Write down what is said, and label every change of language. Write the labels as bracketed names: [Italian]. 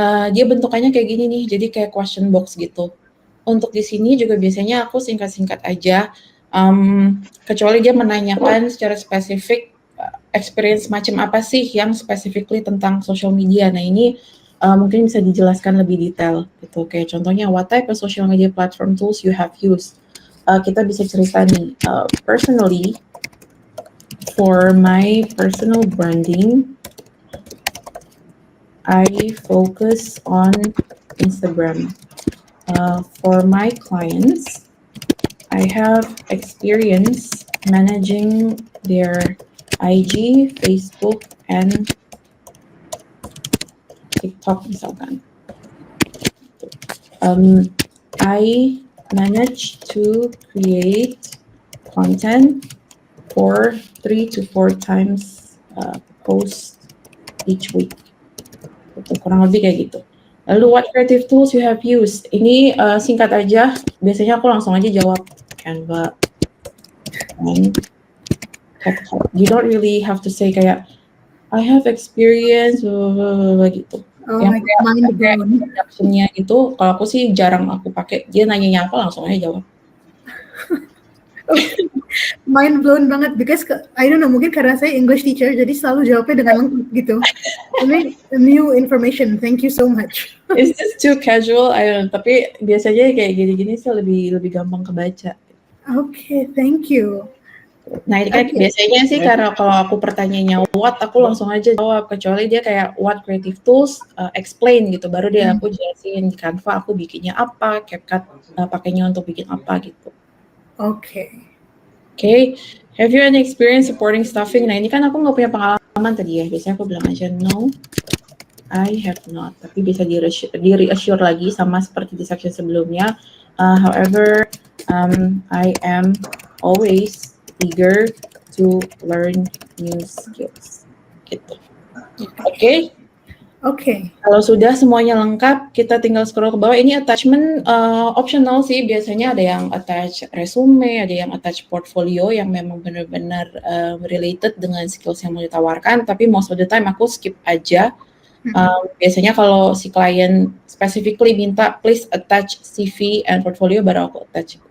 [Indonesian] Dia bentukannya kayak gini nih, jadi kayak question box gitu. Untuk di sini juga biasanya aku singkat-singkat aja, kecuali dia menanyakan secara spesifik experience macam apa sih yang specifically tentang social media. Nah ini mungkin bisa dijelaskan lebih detail gitu. Kayak contohnya, [English] what type of social media platform tools you have used? [Indonesian] Kita bisa cerita nih, [English] personally, for my personal branding, I focus on Instagram. For my clients, I have experience managing their IG, Facebook, and TikTok [Indonesian] misalkan. [English] I manage to create content for 3 to 4 times post each week. [Indonesian] Gitu, kurang lebih kayak gitu. Lalu [English] what creative tools you have used? [Indonesian] Ini singkat aja. Biasanya aku langsung aja jawab Canva and CapCut. [English] You don't really have to say kayak I have experience gitu. Oh [Indonesian] Yang [English] my God, mind blown. [Indonesian] introduction-nya itu kalau aku sih jarang aku pakai. Dia nanyanya apa langsung aja jawab. [English] Mind blown [Indonesian] banget [English] because I don't know, [Indonesian] mungkin karena saya English teacher jadi selalu jawabnya dengan lengkap gitu. Ini [English] new information. Thank you so much. It's just too casual. I don't know. [Indonesian] Tapi biasanya kayak gini-gini sih lebih gampang kebaca. [English] Okay, thank you. [Indonesian] Nah ini kan biasanya sih karena kalau aku pertanyaannya what, aku langsung aja jawab. Kecuali dia kayak [English] what creative tools, [Indonesian] explain gitu. Baru dia aku jelasin di Canva aku bikinnya apa, CapCut pakainya untuk bikin apa gitu. [English] Okay. Okay, have you any experience supporting staffing? [Indonesian] Nah ini kan aku nggak punya pengalaman tadi ya. Biasanya aku bilang aja [English] no, I have not. [Indonesian] Tapi bisa di-reassure lagi sama seperti di section sebelumnya. [English] However, I am always eager to learn new skills. [Indonesian] Gitu. Oke. [English] Okay. [Indonesian] Kalau sudah semuanya lengkap, kita tinggal scroll ke bawah. Ini attachment optional sih. Biasanya ada yang attach resume, ada yang attach portfolio yang memang benar-benar related dengan skills yang mau ditawarkan. Tapi [English] most of the time [Indonesian] aku skip aja. Biasanya kalau si klien specifically minta [English] please attach CV and portfolio [Indonesian] baru aku attach.